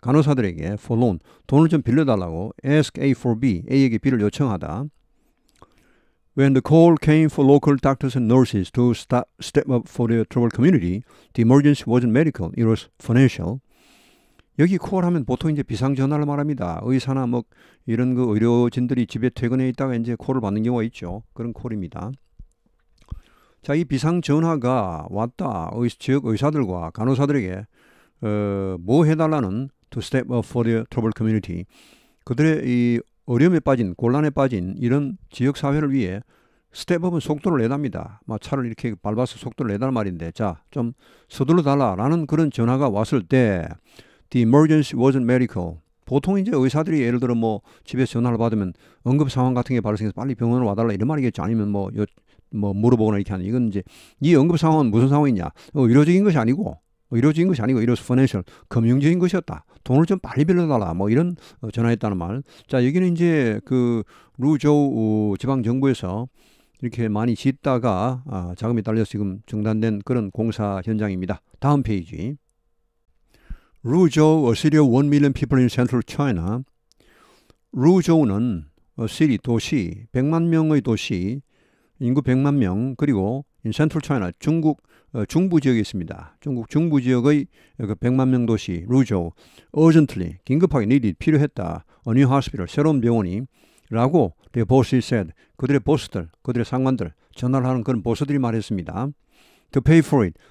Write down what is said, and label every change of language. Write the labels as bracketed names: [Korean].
[Korean] 간호사들에게 [English] for loan, [Korean] 돈을 좀 빌려달라고. [English] ask A for B, [Korean] A에게 B를 요청하다. [English] When the call came for local doctors and nurses to step up for the troubled community, the emergency wasn't medical, it was financial. [Korean] 여기 콜하면 보통 이제 비상전화를 말합니다. 의사나 뭐 이런 그 의료진들이 집에 퇴근해 있다가 이제 콜을 받는 경우가 있죠. 그런 콜입니다. 자, 이 비상전화가 왔다. 지역 의사들과 간호사들에게 뭐 해달라는 [English] to step up for the troubled community. [Korean] 그들의 이 어려움에 빠진, 곤란에 빠진 이런 지역사회를 위해 스텝업은 속도를 내답니다. 막 차를 이렇게 밟아서 속도를 내달란 말인데, 자, 좀 서둘러 달라라는 그런 전화가 왔을 때 [English] the emergency wasn't medical. [Korean] 보통 이제 의사들이 예를 들어 뭐 집에서 전화를 받으면 응급 상황 같은 게 발생해서 빨리 병원으로 와달라 이런 말이겠죠. 아니면 뭐 물어보거나 이렇게 하는. 이건 이제 이 응급 상황은 무슨 상황이냐? 의료적인 것이 아니고 이로서 financial, 금융적인 것이었다. 돈을 좀 빨리 빌려달라. 뭐 이런 전화했다는 말. 자, 여기는 이제 그 루조우 지방 정부에서 이렇게 많이 짓다가 자금이 딸려서 지금 중단된 그런 공사 현장입니다. 다음 페이지. [English] 루조우, a city of 1 million people in central China. [Korean] 루조우는 city, 도시, 100만 명의 도시, 인구 100만 명, 그리고 in central China, 중국 중부 지역에 있습니다. 중국 중부 지역의 그 100만 명 도시 루조우, urgently, 긴급하게 needed, 필요했다. [English] a new hospital, [Korean] 새로운 병원이 라고 [English] their bosses said, [Korean] 그들의 보스들, 그들의 상관들, 전화를 하는 그런 보스들이 말했습니다. [English] to pay for it.